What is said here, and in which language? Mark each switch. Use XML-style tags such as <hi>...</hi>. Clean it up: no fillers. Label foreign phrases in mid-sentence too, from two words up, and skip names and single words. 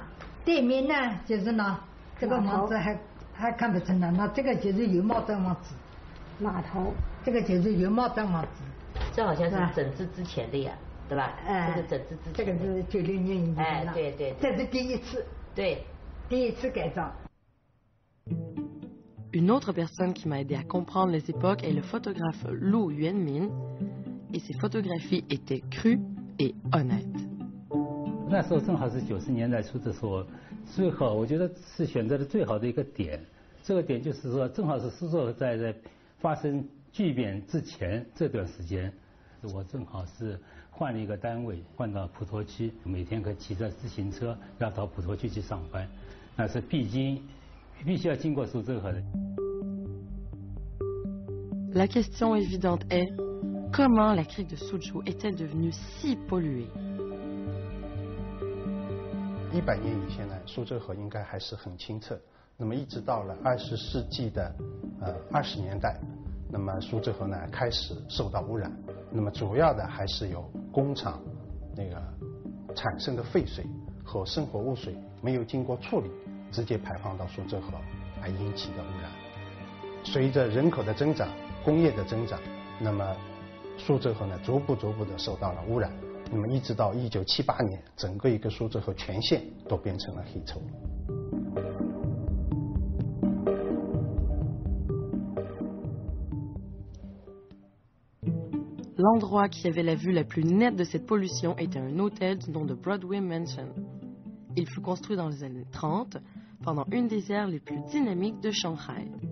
<zh>对面呢就是呢，这个房子还看不成了，那这个就是油帽镇房子，码头，这个就是油帽镇房子。这好像是整治之前的呀，对吧？这个整治之前。这个是96年以前哎，对对。这是第一次。对。第一次改造。</zh> <fr>Une autre personne qui m'a aidé à comprendre les époques est le photographe Lu Yuanmin, et ses photographies étaient crues et honnêtes.</fr> <zh>那时候正好是90年代初的时候，最好我觉得是选择的最好的一个点。这个点就是说，正好是苏州河在发生巨变之前这段时间，我正好是换了一个单位，换到普陀区，每天可以骑着自行车要到普陀区去上班，那是必须要经过苏州河的。</zh> <fr>La question évidente est comment la crique de Suzhou est-elle devenue si polluée?</fr> <zh>100 年以前呢，苏州河应该还是很清澈。那么一直到了20世纪的20年代，那么苏州河呢开始受到污染。那么主要的还是有工厂那个产生的废水和生活污水没有经过处理，直接排放到苏州河而引起的污染。随着人口的增长、工业的增长，那么苏州河呢逐步的受到了污染。那么一直到1978年，整个一个苏州河全线都变成了黑臭。</zh> <fr>L'endroit qui avait la vue la plus nette de cette pollution était un hôtel du nom de Broadway Mansion. Il fut construit dans les années 30, pendant une des aires les plus dynamiques de Shanghai.</fr>